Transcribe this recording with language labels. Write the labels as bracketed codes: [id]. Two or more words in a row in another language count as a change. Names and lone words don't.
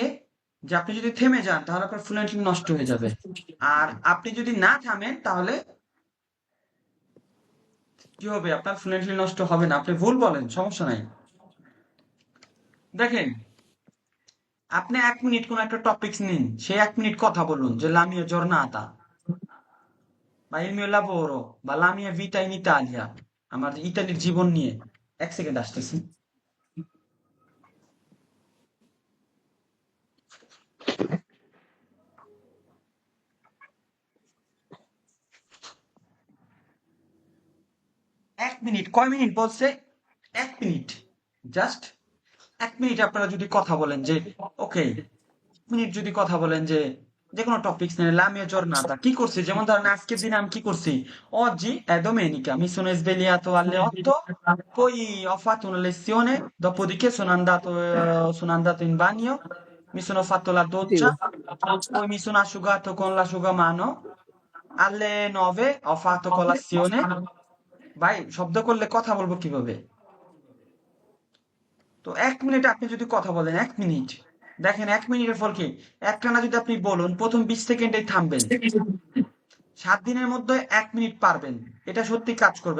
[bn] যে আপনি যদি থেমে যান তাহলে আপনার ফ্লুয়েন্টলি নষ্ট হয়ে যাবে। আর আপনি যদি না থামেন তাহলে কি হবে? আপনার ফ্লুয়েন্টলি নষ্ট হবে না। আপনি ভুল বলেন, সমস্যা নাই। দেখেন, আপনি 1 মিনিট কোন একটা টপিকস নিন, সেই 1 মিনিট কথা বলুন যে [it] la mia giornata [bn] বা [it] il mio lavoro [bn] বা [it] la mia vita in Italia, [bn] আমার ইতালির জীবন নিয়ে। 1 সেকেন্ড আসতেছি। এক মিনিট, কয় মিনিট বলছে? 1 মিনিট, জাস্ট 1 মিনিট আপনারা যদি কথা বলেন যে ওকে, মিনিট যদি কথা বলেন যে যে কোনো টপিকস নিয়ে [it] la mia giornata [bn] কি করছি, যেমন ধরেন আজকের দিনে আমি কি করছি, [it] oggi è domenica, mi sono svegliato alle 8, poi ho fatto una lezione, dopodiché sono andato in bagno, mi sono fatto la [bn] জি [it] doccia, [bn] ভাই। [it] poi mi sono asciugato con l'asciugamano, alle 9 ho fatto colazione। [bn] ভাই শব্দ করলে কথা বলবো কিভাবে? তো 1 মিনিট আপনি যদি কথা বলেন, 1 মিনিট, দেখেন 1 মিনিটের ফল কি? একটানা যদি আপনি বলুন প্রথম 20 সেকেন্ডেই থামবেন, 7 দিনের মধ্যে 1 মিনিট পারবেন। এটা সত্যি কাজ করবে।